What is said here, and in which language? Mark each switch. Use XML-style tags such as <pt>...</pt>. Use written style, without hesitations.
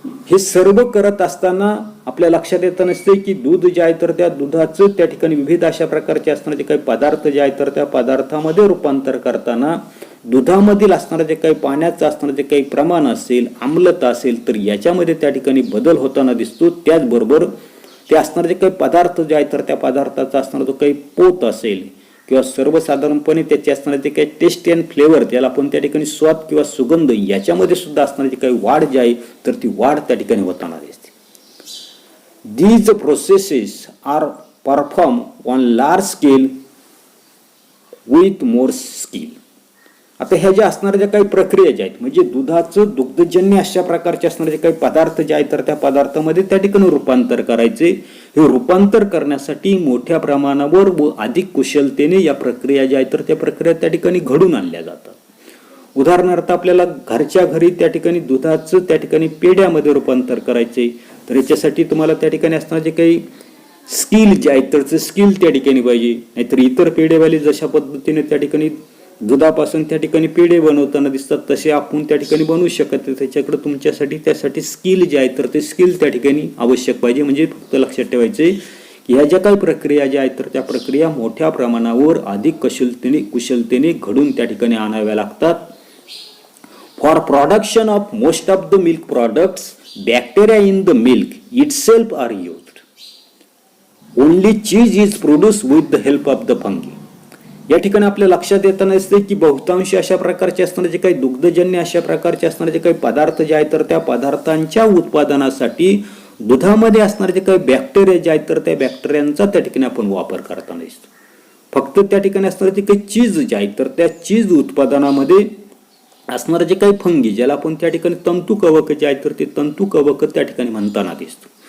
<mr>हे सर्व करत असताना आपल्या लक्षात येत नसते की दूध जे आहे तर त्या दुधाचं त्या ठिकाणी विविध अशा प्रकारचे असणारे जे काही पदार्थ जे आहेत तर त्या पदार्थामध्ये रूपांतर करताना दुधामधील असणारं जे काही पाण्याचं असणारं जे काही प्रमाण असेल, आम्लता असेल तर याच्यामध्ये त्या ठिकाणी बदल होताना दिसतो. त्याचबरोबर ते असणारे जे काही पदार्थ जे आहेत तर त्या पदार्थाचा असणारा जो काही पोत असेल किंवा सर्वसाधारणपणे त्याचे असणारे जे काही टेस्ट अँड फ्लेवर, त्याला आपण त्या ठिकाणी स्वाद किंवा सुगंध, याच्यामध्ये सुद्धा असणारी जी काही वाढ जी आहे तर ती वाढ त्या ठिकाणी होताना दिसते.</mr> <en>These processes are perform on large scale with more skill.</en> <mr>आता ह्या ज्या असणाऱ्या ज्या काही प्रक्रिया ज्या आहेत म्हणजे दुधाचं दुग्धजन्य अशा प्रकारचे असणारे जे काही पदार्थ जे आहेत तर त्या पदार्थामध्ये त्या ठिकाणी रूपांतर करायचे. हे रूपांतर करण्यासाठी मोठ्या प्रमाणावर व अधिक कुशलतेने या प्रक्रिया ज्या आहेत तर त्या प्रक्रिया त्या ठिकाणी घडून आणल्या जातात. उदाहरणार्थ आपल्याला घरच्या घरी त्या ठिकाणी दुधाचं त्या ठिकाणी पेढ्यामध्ये रूपांतर करायचे तर याच्यासाठी तुम्हाला त्या ठिकाणी असणारे जे काही स्किल जे आहेत तर स्किल त्या ठिकाणी पाहिजे. नाहीतर इतर पेढेवाले जशा पद्धतीने त्या ठिकाणी दुधापासून त्या ठिकाणी पेढे बनवताना दिसतात तसे आपण त्या ठिकाणी बनवू शकत. त्याच्याकडे तुमच्यासाठी त्यासाठी स्किल जे आहे तर ते स्किल त्या ठिकाणी आवश्यक पाहिजे. म्हणजे फक्त लक्षात ठेवायचे की ह्या ज्या काही प्रक्रिया ज्या आहेत तर त्या प्रक्रिया मोठ्या प्रमाणावर अधिक कुशलतेने घडून त्या ठिकाणी आणाव्या लागतात.</mr> <en>For production of most of the milk products bacteria in the milk itself are used. Only cheese is produce with the help of the fungi.</en> <mr>या ठिकाणी आपल्या लक्षात येताना असते की बहुतांश अशा प्रकारचे असणारे जे काही दुग्धजन्य अशा प्रकारचे असणारे जे काही पदार्थ जे आहेत तर त्या पदार्थांच्या उत्पादनासाठी दुधामध्ये असणारे जे काही बॅक्टेरिया जे आहेत तर त्या बॅक्टेरियांचा त्या ठिकाणी आपण वापर करताना दिसतो. फक्त त्या ठिकाणी असणारे जे काही चीज जे आहेत तर त्या चीज उत्पादनामध्ये असणारे जे काही फंगी, ज्याला आपण त्या ठिकाणी तंतू कवक जे आहेत तर ते तंतू कवक त्या ठिकाणी म्हणताना दिसतो.</mr>